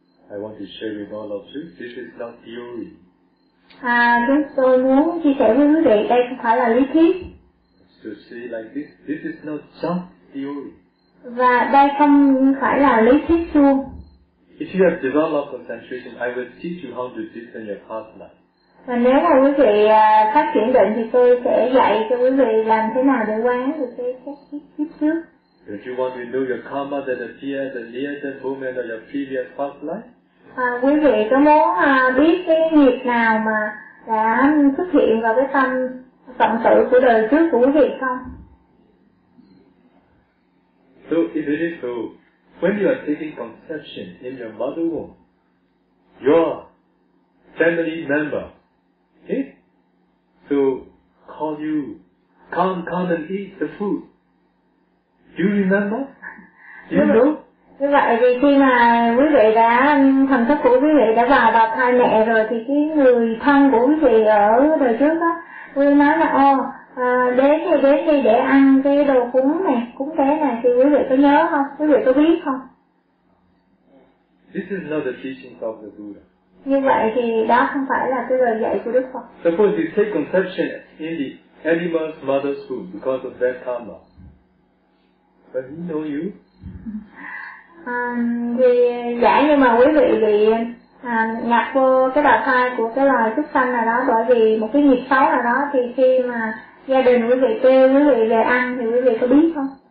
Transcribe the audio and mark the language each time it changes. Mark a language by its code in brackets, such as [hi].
[en] I want to share with all of you, this is not theory. [vi] Chúng tôi muốn chia sẻ với quý vị đây không phải là lý thuyết. [en] To see like this, this is not just theory. [vi] Và đây không phải là lý thuyết chung. [en] If you have developed concentration, I will teach you how to deepen your past life. [vi] Và nếu mà quý vị phát triển định thì tôi sẽ dạy cho quý vị làm thế nào để quán được cái kiếp trước. [en] Don't you want to know your karma that appears and near the moment of your previous past life? [vi] Quý vị có muốn biết cái nghiệp nào mà đã xuất hiện vào cái tâm cận tử của đời trước của quý vị không? [en] So if it is so, when you are taking conception in your mother womb, your family member, okay, so call you, come and eat the food. Do you remember? Do you know? [vi] Như vậy thì khi mà quý vị đã, thần thức của quý vị đã vào thai mẹ rồi thì cái người thân của quý vị ở đời trước á, quý vị nói là đến đi để ăn cái đồ cúng này, cúng tế này, thì quý vị có nhớ không? Quý vị có biết không? [en] This is not the teaching of the Buddha. [vi] Như vậy thì đó không phải là cái lời dạy của Đức Phật. [en] Suppose you take conception in the animal's mother's womb because of that karma. But he know you? [vi] Thì giả như mà quý vị bị nhập vô cái bào thai của cái loài súc sanh nào đó bởi vì một cái nghiệp xấu nào đó, thì khi mà gia đình quý vị kêu quý vị về ăn thì quý vị có biết không?